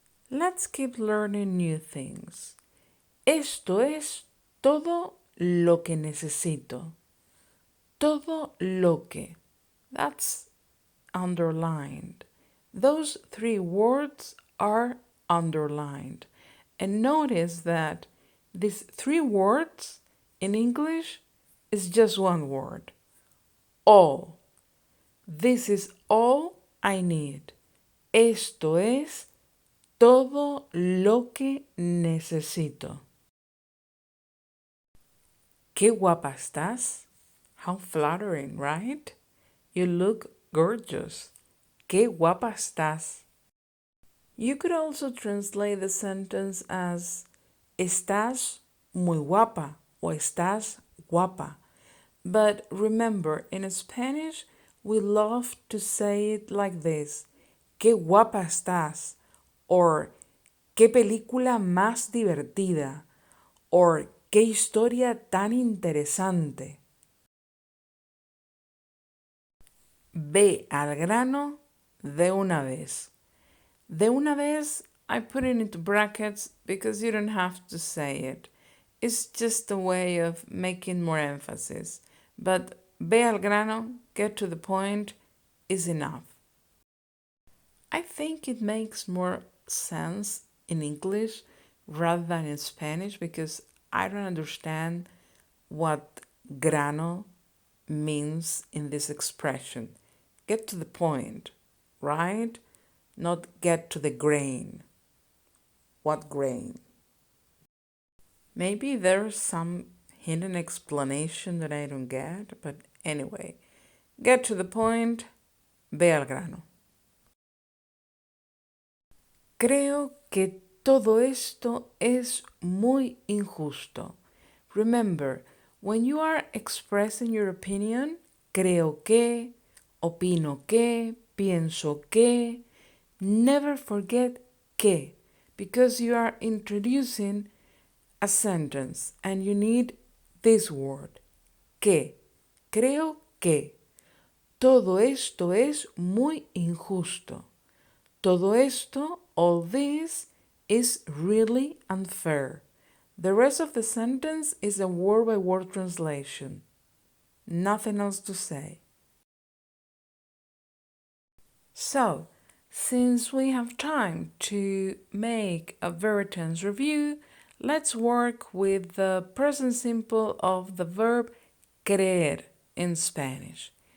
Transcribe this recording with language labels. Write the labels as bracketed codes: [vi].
[en] Let's keep learning new things. [es] Esto es todo lo que necesito. Todo lo que. [en] That's underlined. Those three words are underlined. And notice that these three words in English is just one word. All. This is all I need. [es] Esto es todo lo que necesito. Qué guapa estás. [en] How flattering, right? You look gorgeous. [es] Qué guapa estás. [en] You could also translate the sentence as [es] estás muy guapa o estás guapa. [en] But remember, in Spanish, we love to say it like this. [es] Qué guapa estás. Or qué película más divertida. Or qué historia tan interesante. Ve al grano de una vez. De una vez, [en] I put it into brackets because you don't have to say it. It's just a way of making more emphasis. But [es] ve al grano, [en] get to the point, is enough. I think it makes more sense in English rather than in Spanish because I don't understand what grano means in this expression. Get to the point, right? Not get to the grain. What grain? Maybe there's some hidden explanation that I don't get, but anyway, get to the point, [es] ve al grano. Creo que todo esto es muy injusto. [en] Remember, when you are expressing your opinion, [es] creo que, opino que, pienso que, [en] never forget que, because you are introducing a sentence and you need this word, que. [es] Creo que. Todo esto es muy injusto. Todo esto, [en] all this, is really unfair. The rest of the sentence is a word-by-word translation. Nothing else to say. So, since we have time to make a verb tense review, let's work with the present simple of the verb creer in Spanish.